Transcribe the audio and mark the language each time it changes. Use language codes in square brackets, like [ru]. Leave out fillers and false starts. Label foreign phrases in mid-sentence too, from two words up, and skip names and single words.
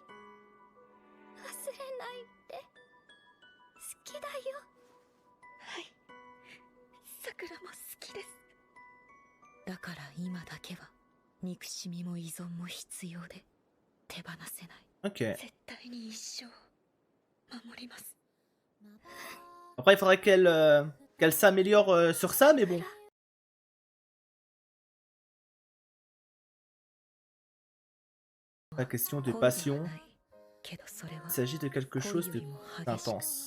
[ja] 忘れないで。好きだよ。はい、桜も好きです。だから今だけは憎しみも依存も必要で手放せない。 Ok. 絶対に一生守ります。 [fr] Après, il faudrait qu'elle s'améliore sur ça, mais bon. La question de passion, il s'agit de quelque chose d'intense.